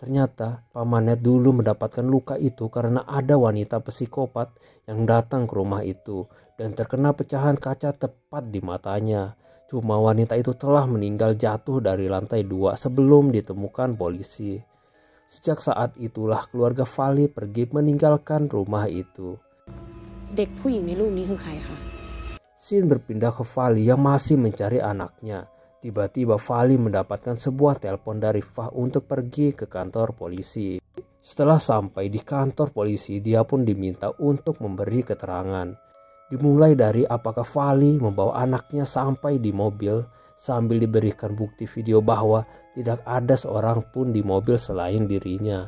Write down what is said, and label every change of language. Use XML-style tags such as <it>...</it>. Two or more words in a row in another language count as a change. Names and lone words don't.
<id>Ternyata pamannya dulu mendapatkan luka itu karena ada wanita psikopat yang datang ke rumah itu dan terkena pecahan kaca tepat di matanya. Cuma wanita itu telah meninggal jatuh dari lantai 2 sebelum ditemukan polisi. Sejak saat itulah keluarga Vali pergi meninggalkan rumah itu.</id> <th>เด็กผู้หญิงในรูปนี้คือใครคะ</th> <id>Scene berpindah ke Vali yang masih mencari anaknya. Tiba-tiba Vali mendapatkan sebuah telepon dari Fah untuk pergi ke kantor polisi. Setelah sampai di kantor polisi, dia pun diminta untuk memberi keterangan. Dimulai dari apakah Vali membawa anaknya sampai di mobil sambil diberikan bukti video bahwa tidak ada seorang pun di mobil selain dirinya.</id>